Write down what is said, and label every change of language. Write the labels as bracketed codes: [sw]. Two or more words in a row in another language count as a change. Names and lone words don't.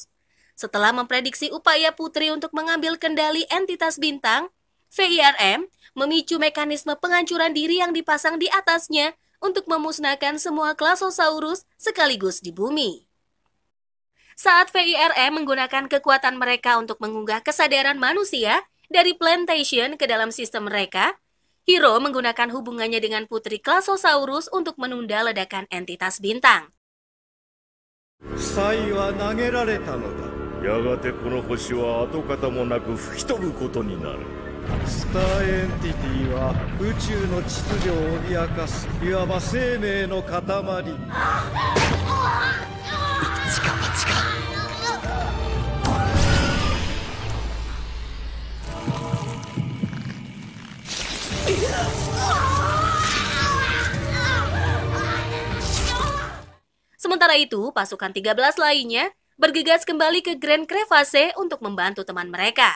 [id] Setelah memprediksi upaya Putri untuk mengambil kendali entitas bintang, VIRM memicu mekanisme penghancuran diri yang dipasang di atasnya untuk memusnahkan semua Klasosaurus sekaligus di bumi. Saat VIRM menggunakan kekuatan mereka untuk mengunggah kesadaran manusia dari Plantation ke dalam sistem mereka, Hiro menggunakan hubungannya dengan Putri Klasosaurus untuk menunda ledakan entitas bintang. [ja] 才は投げられたのだ。やがてこの星は跡形もなく吹き飛ぶことになる。スターエンティティは宇宙の秩序を脅かすいわば生命の塊。一か八か。 [id] Sementara itu, pasukan 13 lainnya bergegas kembali ke Grand Crevasse untuk membantu teman mereka.